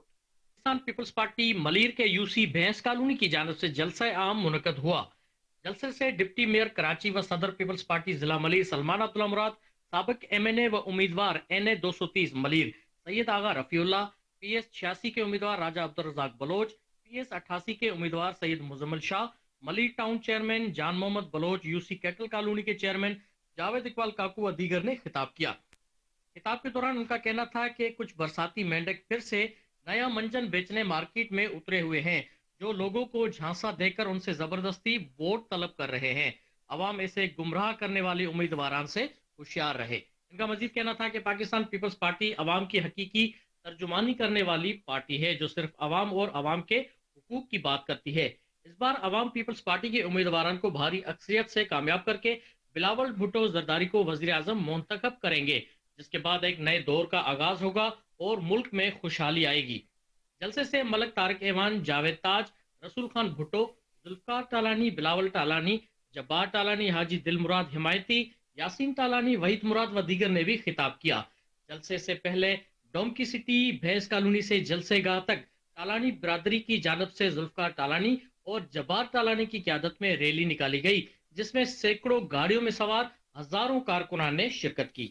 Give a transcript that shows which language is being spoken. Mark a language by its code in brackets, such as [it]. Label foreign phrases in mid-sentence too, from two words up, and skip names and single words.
[ur] پاکستان پیپلز پارٹی ملیر کے یوسی بینس کالونی کی جانب سے جلسہ عام منعقد ہوا. جلسے سے [en] deputy mayor [ur] کراچی و صدر پیپلز پارٹی ضلع ملیر سلمان عبداللہ مراد، سابق MNA و امیدوار NA 230 ملیر سید آغا رفیع اللہ، PS 86 کے امیدوار راجہ عبدالرزاق بلوچ، PS 88 کے امیدوار سید مزمل شاہ، ملیر ٹاؤن چیئرمین جان محمد بلوچ، یوسی کیٹل کالونی کے چیئرمین جاوید اقبال کاکو و دیگر نے خطاب کیا. خطاب کے دوران ان کا کہنا تھا کہ کچھ برساتی مینڈک پھر سے نیا منجن بیچنے مارکیٹ میں اترے ہوئے ہیں، جو لوگوں کو جھانسا دے کر ان سے زبردستی ووٹ طلب کر رہے ہیں. عوام ایسے گمراہ کرنے والے امیدواران سے ہوشیار رہے. ان کا مزید کہنا تھا کہ پاکستان پیپلز پارٹی عوام کی حقیقی ترجمانی کرنے والی پارٹی ہے، جو صرف عوام اور عوام کے حقوق کی بات کرتی ہے. اس بار عوام پیپلز پارٹی کے امیدواران کو بھاری اکثریت سے کامیاب کر کے بلاول بھٹو زرداری کو وزیر اعظم منتخب کریں گے، جس کے بعد ایک نئے دور کا آغاز ہوگا اور ملک میں خوشحالی آئے گی. جلسے سے ملک طارق اعوان، جاوید تاج، رسول خان بھٹو، ذوالفقار ٹالانی، بلاول ٹالانی، جبار ٹالانی، حاجی دل مراد حمایتی، یاسین ٹالانی، وحید مراد و دیگر نے بھی خطاب کیا. جلسے سے پہلے ڈومکی سٹی بھینس کالونی سے جلسہ گاہ تک ٹالانی برادری کی جانب سے ذوالفقار ٹالانی اور جبار ٹالانی کی قیادت میں ریلی نکالی گئی، جس میں سینکڑوں گاڑیوں میں سوار ہزاروں کارکنان نے شرکت کی.